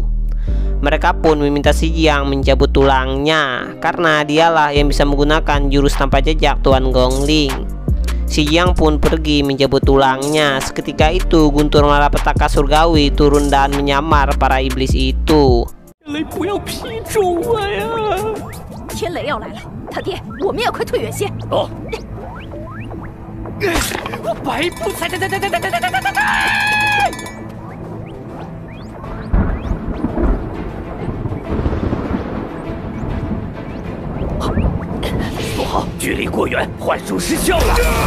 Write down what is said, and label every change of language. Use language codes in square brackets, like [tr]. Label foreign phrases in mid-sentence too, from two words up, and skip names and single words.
[id] Mereka pun meminta si Jiang mencabut tulangnya karena dialah yang bisa menggunakan jurus tanpa jejak Tuan Gongling. Si Jiang pun pergi mencabut tulangnya. Seketika itu guntur malapetaka surgawi turun dan menyamar para iblis itu. [zh] 天雷要来了，他爹，我们也快退远些。哦，白不踩！不好，距离过远，幻术失效了。